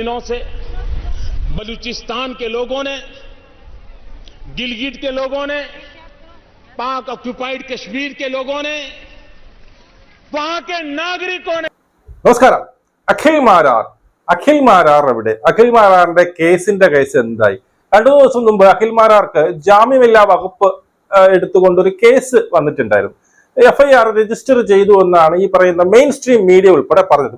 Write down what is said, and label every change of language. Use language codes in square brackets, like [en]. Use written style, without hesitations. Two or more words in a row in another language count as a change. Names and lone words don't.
[hi] दिनों से बलूचिस्तान के लोगों ने, गिलगिट के लोगों ने, पाक ऑक्युपाइड कश्मीर के लोगों ने, वहां के नागरिकों ने [ml] നമസ്കാരം. അഖിൽ മാരാർ എവിടെ? അഖിൽ മാരാറിന്റെ കേസ് എന്തായി? 2 ദിവസം മുമ്പ് അഖിൽ മാരാർക്ക് ജാമ്യമില്ലാ വകുപ്പ് എടുത്തുകൊണ്ട് ഒരു കേസ് വന്നിട്ടുണ്ടായിരുന്നു. FIR രജിസ്റ്റർ ചെയ്തു എന്നാണ് ഈ പറയുന്ന [en] main stream media [ml] ഉൾപ്പെടെ പറഞ്ഞത്.